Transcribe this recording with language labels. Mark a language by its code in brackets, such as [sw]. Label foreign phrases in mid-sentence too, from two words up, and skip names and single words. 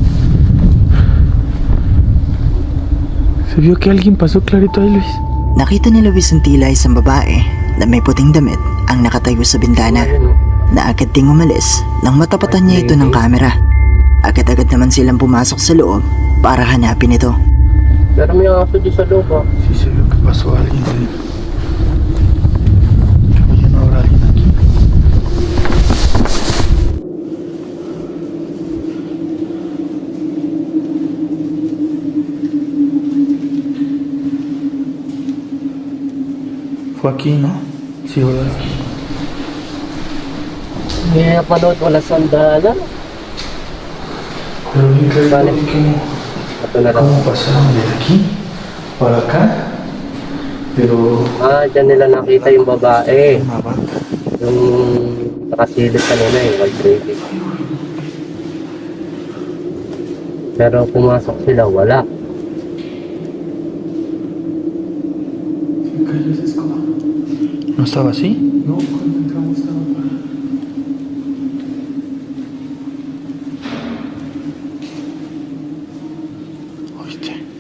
[es] Se vio que alguien pasó clarito ahí, Luis. [tl] Nakita ni Luis ang tila isang babae na may puting damit ang nakatayo sa bintana, na agad ding umalis nang matapatan niya ito ng kamera. Agad-agad naman silang pumasok sa loob para hanapin ito. Pero may aso di sa loob ah. [es] Sí se vio que pasó alguien ahí. Yo vi no habrá alguien aquí. Fue aquí, ¿no? Sí, ¿verdad? [tl] May napanood wala sandala. [es] Pero bien que Vale. [tl] Ito na lang. [es] cómo pasaron de aquí para acá. Pero [tl] Ah, dyan nila nakita yung babae. [es] una banda. [tl] Yung nakasilip kanina yung [en] white lady. [tl] Pero pumasok sila, wala. [es] ¿No estaba así? No, cuando entramos estaba para... ¿Oíste?